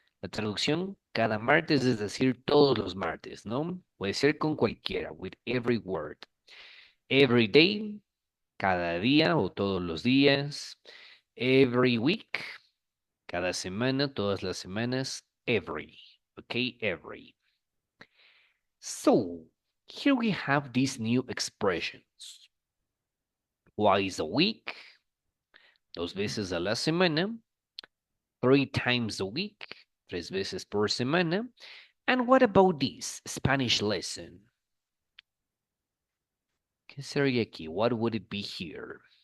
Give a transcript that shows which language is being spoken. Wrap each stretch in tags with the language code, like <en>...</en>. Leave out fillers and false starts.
<es>La traducción, cada martes, es decir, todos los martes, ¿no? Puede ser con cualquiera,</es> <en>with every word. Every day,</en> <es>cada día o todos los días.</es> <en>Every week,</en> <es>cada semana, todas las semanas.</es> <en>Every, okay, every. So, here we have these new expressions. Twice a week,</en> <es>2 veces a la semana,</es> <en>3 times a week,</en> <es>3 veces por semana.</es> <en>And what about this Spanish lesson?</en> <es>¿Qué sería aquí?</es> <en>What would it be here?</en>